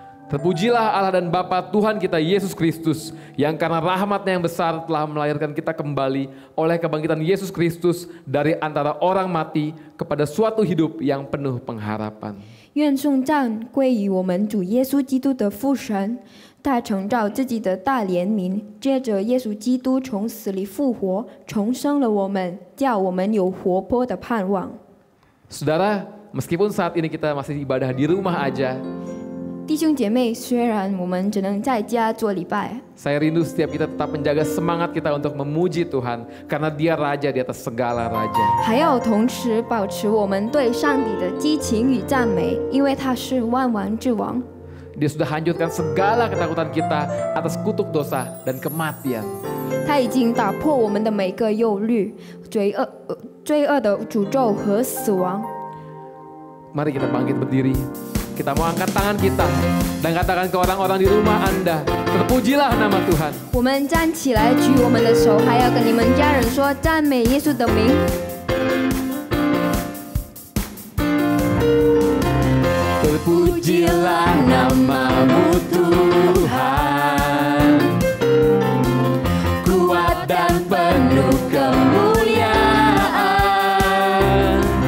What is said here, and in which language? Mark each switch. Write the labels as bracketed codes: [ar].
[id] Terpujilah Allah dan Bapa Tuhan kita Yesus Kristus, yang karena rahmat-Nya yang besar telah melahirkan kita kembali oleh kebangkitan Yesus Kristus dari antara orang mati kepada suatu hidup yang penuh pengharapan. [zh] 愿颂赞归于我们主耶稣基督的父神，他承照自己的大怜悯，借着耶稣基督从死里复活，重生了我们，叫我们有活泼的盼望。 [id] Saudara, meskipun saat ini kita masih ibadah di rumah aja, [zh] 弟兄姐妹，虽然我们只能在家做礼拜， [id] saya rindu setiap kita tetap menjaga semangat kita untuk memuji Tuhan, karena Dia Raja di atas segala raja. [zh] 还要同时保持我们对上帝的激情与赞美，因为他是万王之王。 [id] Dia sudah hancurkan segala ketakutan kita atas kutuk dosa dan kematian. [zh] 他已经打破我们的每个忧虑、罪恶的诅咒和死亡。 [id] Mari kita bangkit berdiri. Kita mau angkat tangan kita dan katakan ke orang-orang di rumah Anda, terpujilah nama Tuhan. [zh] 我们站起来，举我们的手，还要跟你们家人说赞美耶稣的名。 [id] Terpujilah namamu Tuhan, kuat dan penuh kemuliaan.